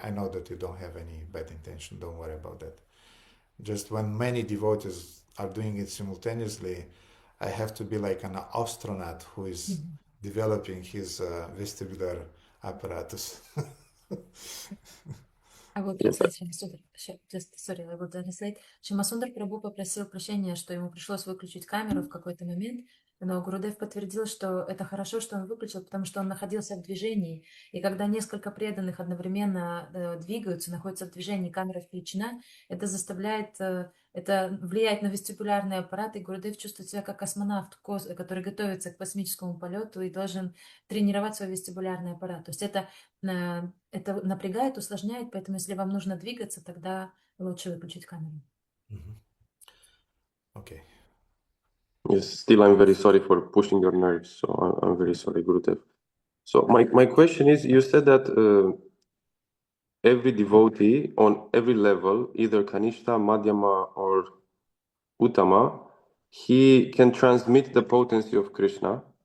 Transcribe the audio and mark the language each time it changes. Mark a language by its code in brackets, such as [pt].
[en] I know that you don't have any bad intention. Don't worry about that. Just when many devotees are doing it simultaneously, I have to be like an astronaut who is developing his vestibular apparatus. I will translate, Шьямасундар. Sorry, I will translate. [ru] Шьямасундар Прабху попросил прощения, что ему пришлось выключить камеру в какой-то момент, но Гурудев подтвердил, что это хорошо, что он выключил, потому что он находился в движении, и когда несколько преданных одновременно двигаются, находятся в движении, камера включена, это заставляет Это влияет на вестибулярный аппарат, и Гурудев чувствует себя как космонавт, который готовится к космическому полету и должен тренировать свой вестибулярный аппарат. То есть это напрягает, усложняет, поэтому если вам нужно двигаться, тогда лучше выключить камеру. [en] Okay. Yes, still I'm very sorry for pushing your nerves, so I'm very sorry, Gurudev. So my question is, you said that every devotee on every level, either Kanishta, Madhyama, or Uttama, he can transmit the potency of Krishna.